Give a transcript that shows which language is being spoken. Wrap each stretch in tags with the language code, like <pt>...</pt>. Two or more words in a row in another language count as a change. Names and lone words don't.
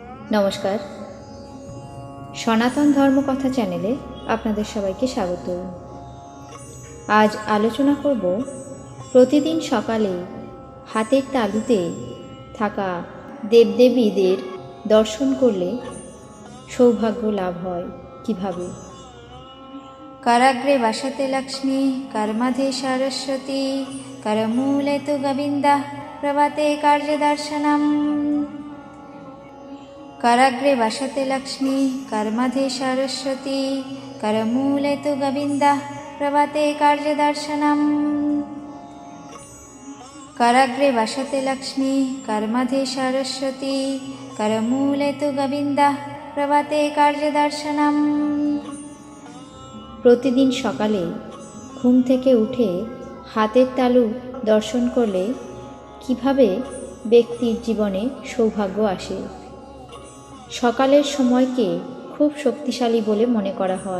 <bn>নমস্কার, সনাতন ধর্মকথা চ্যানেলে আপনাদের সবাইকে স্বাগত। আজ আলোচনা করব প্রতিদিন সকালে হাতের তালুতে থাকা দেবদেবীদের দর্শন করলে সৌভাগ্য লাভ হয় কিভাবে।</bn> <sa>कराग्रे वसते लक्ष्मी कर्मध्ये सरस्वती करमूले तु गोविन्दः प्रभाते कार्यदर्शनम्। कराग्रे वसते लक्ष्मी कर्मध्ये सरस्वती करमूले तु गोविन्दः प्रभाते कार्यदर्शनम्। कराग्रे वसते लक्ष्मी कर्मध्ये सरस्वती करमूले तु गोविन्दः प्रभाते कार्यदर्शनम्।</sa> <bn>প্রতিদিন সকালে ঘুম থেকে উঠে হাতের তালু দর্শন করলে কিভাবে ব্যক্তির জীবনে সৌভাগ্য আসে। সকালের সময়কে খুব শক্তিশালী বলে মনে করা হয়।</bn>